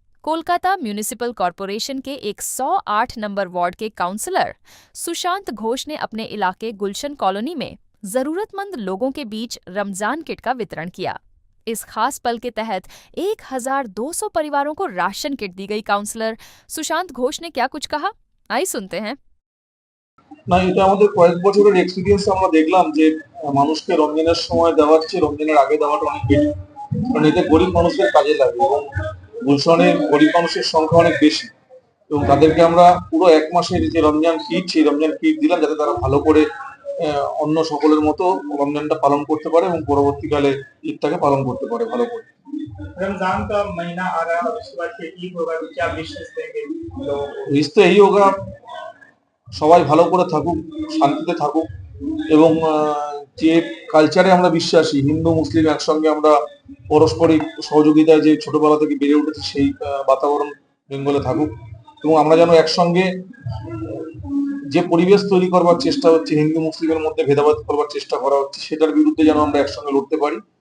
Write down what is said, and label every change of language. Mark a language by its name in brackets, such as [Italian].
[Hindi] Kolkata municipal corporation के 108 number ward के counsellor Sushant Ghosh ने अपने इलाके गुलशन कॉलोनी में जरूरतमंद लोगों के बीच रमजान किट का वितरण किया। इस खास पल के तहत 1200 परिवारों को राशन किट दी गई। काउंसलर सुशांत घोष ने क्या कुछ कहा, आइए सुनते हैं। [Bangla] না, এটা আমাদের কয়েক বছরের এক্সপিরিয়েন্স। আমরা দেখলাম যে মানুষকে রমজানের সময় দেওয়ার চেয়ে রমজানের আগে দেওয়াটা অনেক বেশি, কারণ এতে গরিব মানুষদের কাজে লাগে এবং গুলশনে গরিব মানুষের সংখ্যা অনেক বেশি এবং তাদেরকে আমরা পুরো এক মাসের যে রমজান কিট, সেই রমজান কিট দিলাম যাতে তারা ভালো করে অন্য সকলের মতো রমজানটা পালন করতে পারে এবং পরবর্তীকালে ঈদটাকে পালন করতে পারে ভালো করে। [Hindi] रमजान का महीना आ रहा है और उसके बाद फिर ईद होगा, तो क्या विशेष देंगे लोगों को? [Bangla] ঈদ তো এই হোক, সবাই ভালো করে থাকুক, শান্তিতে থাকুক এবং যে কালচারে আমরা বিশ্বাসী, হিন্দু মুসলিম একসঙ্গে আমরা পারস্পরিক সহযোগিতায় যে ছোটবেলা থেকে বেড়ে উঠেছে, সেই বাতাবরণ বেঙ্গলে থাকুক এবং আমরা যেন একসঙ্গে যে পরিবেশ তৈরি করবার চেষ্টা হচ্ছে, হিন্দু মুসলিমের মধ্যে ভেদাভেদ করবার চেষ্টা করা হচ্ছে, সেটার বিরুদ্ধে যেন আমরা একসঙ্গে লড়তে পারি।